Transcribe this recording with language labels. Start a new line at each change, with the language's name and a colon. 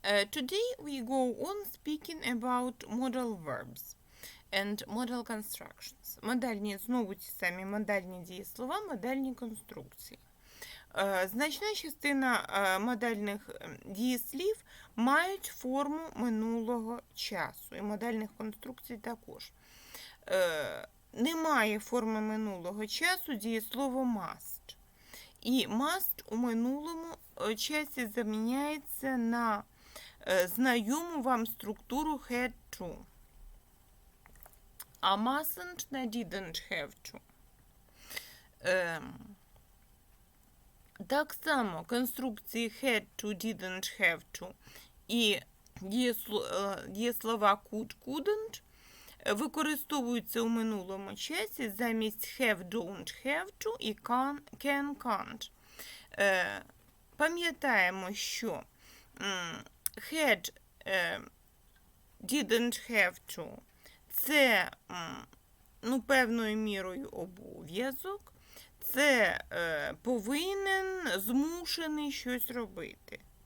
English: Today we go on speaking about modal verbs and modal constructions.
Ukrainian: Модальні, знову ті самі модальні дієслова, модальні конструкції. Значна частина модальних дієслів мають форму минулого часу, і модальних конструкцій також. Немає форми минулого часу дієслово must. І must у минулому часі заміняється на знайому вам структуру had to. А mustn't на didn't have to. Так само конструкції had to, didn't have to і дієслова could, couldn't використовуються у минулому часі замість have, don't have to і can, can't. Пам'ятаємо, що had, didn't have to – це певною мірою обов'язок, це повинен, змушений щось робити.